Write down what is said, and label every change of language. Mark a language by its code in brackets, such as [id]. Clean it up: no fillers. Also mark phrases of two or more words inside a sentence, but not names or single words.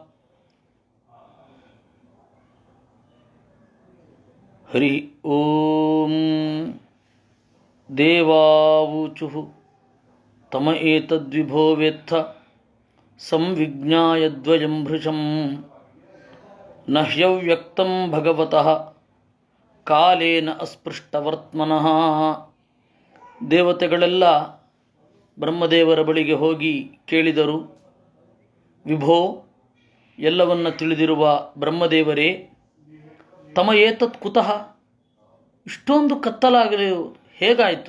[sa] हरि ओम। देवावूचुः तम एतद्विभो वेत्थ संविज्ञाय द्वयं भृशं न ह्यव्यक्तं भगवतः ಕಾಲೇನ ಅಸ್ಪೃಷ್ಟವರ್ತ್ಮನಃ. [kn] ದೇವತೆಗಳೆಲ್ಲ ಬ್ರಹ್ಮದೇವರ ಬಳಿಗೆ ಹೋಗಿ ಕೇಳಿದರು, ವಿಭೋ, ಎಲ್ಲವನ್ನ ತಿಳಿದಿರುವ ಬ್ರಹ್ಮದೇವರೇ, [sa] ತಮ ಏತತ್ ಕುತಃ, [kn] ಇಷ್ಟೊಂದು ಕತ್ತಲಾಗಲಿ ಹೇಗಾಯಿತು?